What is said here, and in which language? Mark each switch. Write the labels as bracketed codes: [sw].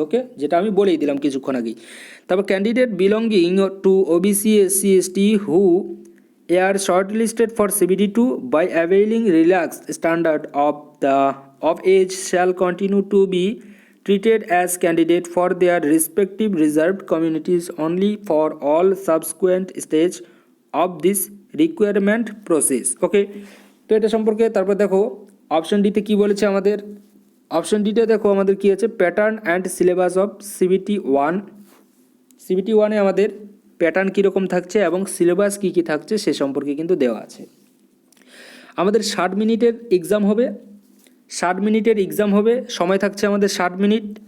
[bn] ওকে, যেটা আমি বলেই দিলাম কিছুক্ষণ আগেই। [en] তারপর candidate belonging to OBC SC ST who are shortlisted for CBT 2 by availing relaxed standard of age shall continue to be treated as candidate for their respective reserved communities only for all subsequent stage of this requirement process. [bn] ওকে, তো এটা সম্পর্কে তারপর দেখো option ডিতে কি বলেছে আমাদের, option ডিতে দেখো আমাদের কি আছে, [en] Pattern and syllabus of CBT one. [bn] CBT ওয়ানে আমাদের প্যাটার্ন কীরকম থাকছে এবং সিলেবাস কী কী থাকছে সে সম্পর্কে কিন্তু দেওয়া আছে। আমাদের 60 মিনিটের এক্সাম হবে, 60 মিনিটের এক্সাম হবে, সময় থাকছে আমাদের 60 মিনিট।